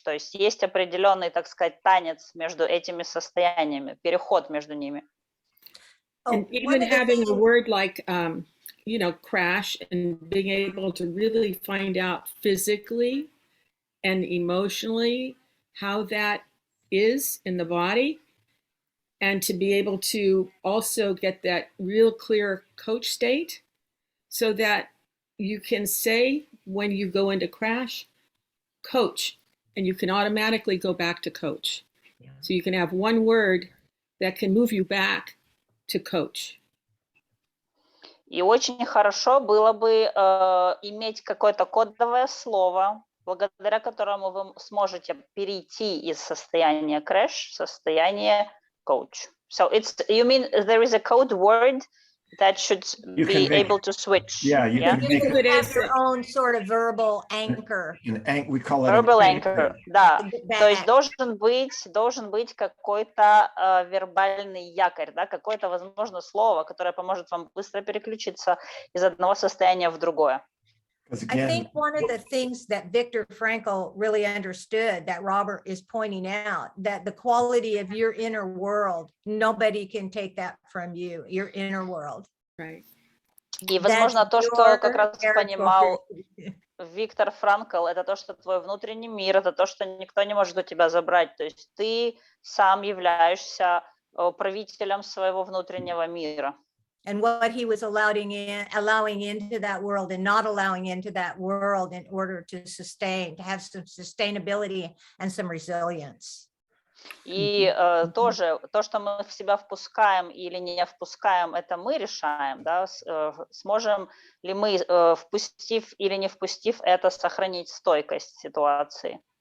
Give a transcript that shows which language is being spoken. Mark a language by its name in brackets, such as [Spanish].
[Russian] То есть есть определенный, так сказать, танец между этими состояниями, переход между ними. [English] And even having a word like, you know, crash and being able to really find out physically and emotionally how that is in the body, and to be able to also get that real clear coach state so that you can say when you go into crash, coach, and you can automatically go back to coach. So you can have one word that can move you back to coach. [Russian] И очень хорошо было бы иметь какое-то кодовое слово, благодаря которому вы сможете перейти из состояния crash в состояние coach. [English] So you mean there is a code word that should be able to switch? Yeah, you can make You have your own sort of verbal anchor. we call it Verbal anchor, да. Back. [Russian] То есть должен быть какой-то вербальный якорь, да, какое-то, возможно, слово, которое поможет вам быстро переключиться из одного состояния в другое. [English] I think one of the things that Viktor Frankl really understood that Robert is pointing out, that the quality of your inner world, nobody can take that from you, your inner world. Right. [Russian] И, возможно, то, что как раз понимал Виктор Франкл, это то, что твой внутренний мир, это то, что никто не может у тебя забрать. То есть ты сам являешься правителем своего внутреннего мира. [English] And what he was allowing into that world and not allowing into that world in order to have some sustainability and some resilience. [Russian] И тоже то, что мы в себя впускаем или не впускаем, это мы решаем, да, сможем ли мы, впустив или не впустив это, сохранить стойкость ситуации.